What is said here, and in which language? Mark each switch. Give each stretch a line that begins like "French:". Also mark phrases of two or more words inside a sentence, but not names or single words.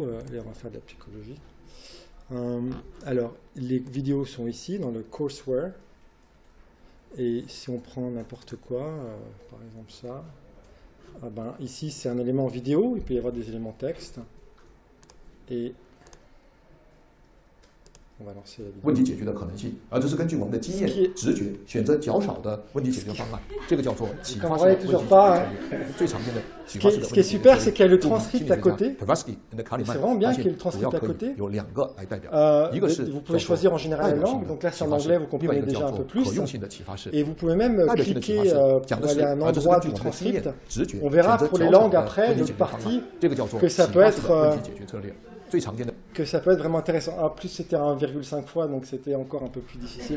French: Allez, on va faire de la psychologie. Alors, les vidéos sont ici, dans le courseware. Et si on prend n'importe quoi, par exemple ça, ici c'est un élément vidéo, il peut y avoir des éléments texte. Et on va lancer la vidéo.
Chinese: 问题解决的可能性，而这是根据我们的经验、直觉选择较少的问题解决方案，这个叫做启发式的问题解决策略。最常见的启发式的问题解决策略。
French: Ce qui est super, c'est qu'il y a le transcript à côté. C'est vraiment bien qu'il y ait le transcript à côté.
Chinese: 有2个来代表，一个是
French: vous pouvez choisir en général la langue, donc là c'est en anglais, vous comprenez déjà un peu plus. Et vous pouvez même cliquer pour aller à un endroit du transcript. On verra pour les langues après, l'autre partie, que ça peut être vraiment intéressant. En plus, c'était à 1,5 fois, donc c'était encore un peu plus difficile.